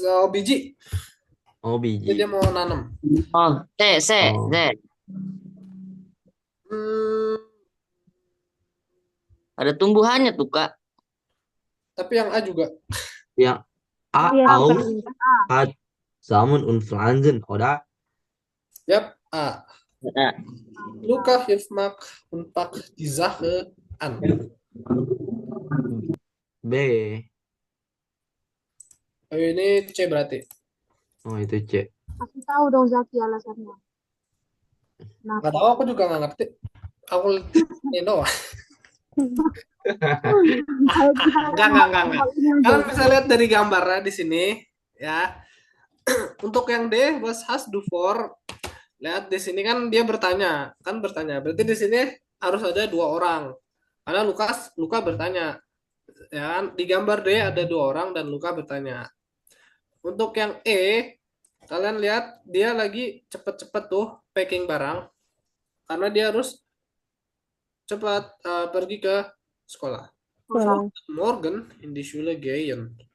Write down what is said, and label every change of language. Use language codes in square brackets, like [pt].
[id] Biji. oh Jadi biji. dia mau nanam. Oh, Z. Oh. Ada tumbuhannya tuh, Kak. Tapi yang A juga. Yang A Iya, [de] auch [id] bukan. [de] hat Samen und Pflanzen, oder? [id] Yap, A. Nah, [de] Luca hilft Max und packt die Sache an. [id] B. Ayo, ini C berarti. Oh, itu C. Aku tahu dong Zaki alasannya. Nggak tahu, aku juga nggak ngerti. Aku ini doang. Enggak. Kalian bisa lihat dari gambarnya di sini, ya. Untuk yang D, [de] was hast du vor? [id] Lihat di sini kan dia bertanya. Berarti di sini harus ada 2 orang. Karena Luka bertanya. Ya kan? Di gambar D ada 2 orang dan Luka bertanya. Untuk yang E, kalian lihat dia lagi cepet-cepet tuh packing barang. Karena dia harus cepat pergi ke sekolah. Pulang. [de] Morgen in die Schule gehen.